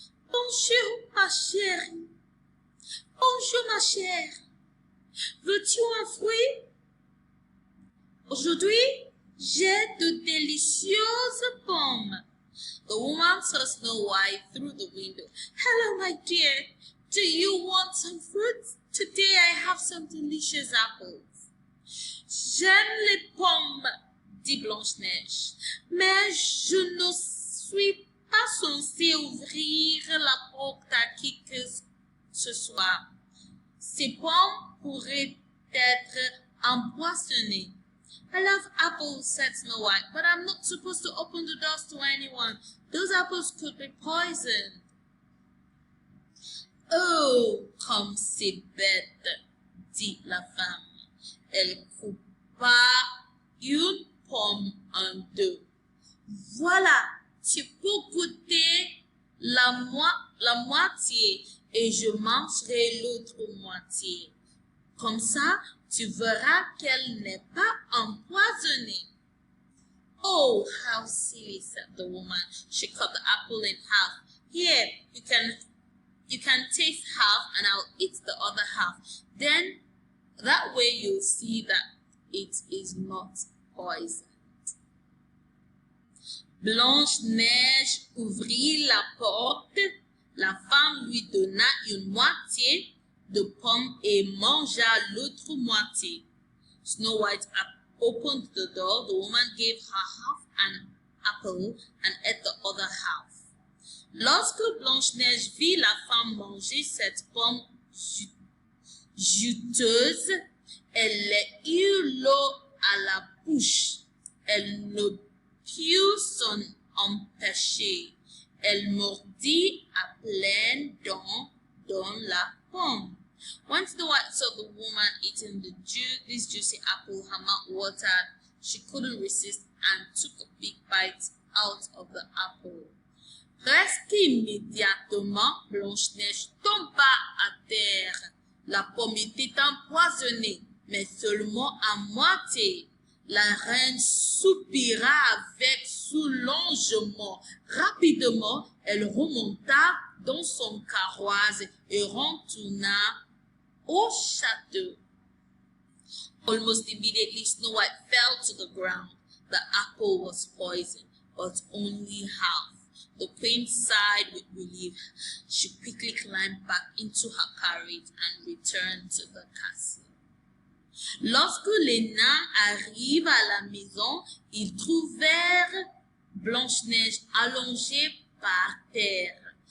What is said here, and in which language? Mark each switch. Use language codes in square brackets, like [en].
[fr] Bonjour, ma chérie. Bonjour, ma chère. Veux-tu un fruit? Aujourd'hui, j'ai de délicieuses pommes. [en] The woman saw Snow White through the window. Hello, my dear. Do you want some fruit? Today I have some delicious apples. [fr] J'aime les pommes, dit Blanche-Neige, mais je ne suis pas censée ouvrir la porte à qui que ce soit. Ces pommes pourraient être empoisonnées. [en] I love apples, said Snow White, but I'm not supposed to open the doors to anyone. Those apples could be poisoned. [fr] Oh, comme c'est bête, dit la femme. Elle coupa une pomme en deux. Voilà, tu peux goûter la moitié et je mangerai l'autre moitié. Comme ça, tu verras qu'elle n'est pas empoisonnée. [en] Oh, how silly, said the woman. She cut the apple in half. Here, you can taste half and I'll eat the other half. Then, that way you'll see that it is not poison. [fr] Blanche-Neige ouvrit la porte. La femme lui donna une moitié de pomme et mangea l'autre moitié. [en] Snow White opened the door. The woman gave her half an apple and ate the other half. [fr] Lorsque Blanche-Neige vit la femme manger cette pomme juteuse, elle eut l'eau à la bouche. Elle ne put s'en empêcher. Elle mordit à pleines dents dans la pomme. [en] When Snow White saw the woman eating this juicy apple, her mouth watered. She couldn't resist and took a big bite out of the apple. [fr] Presque immédiatement, Blanche-Neige tomba à terre. La pomme était empoisonnée, mais seulement à moitié. La reine soupira avec soulagement. Rapidement, elle remonta dans son carrosse et retourna au château. [en] Almost immediately, Snow White fell to the ground. The apple was poisoned, but only half. The queen sighed with relief. She quickly climbed back into her carriage and returned to the castle. [fr] Lorsque les nains arrivent à la maison, ils trouvèrent Blanche-Neige allongée par terre.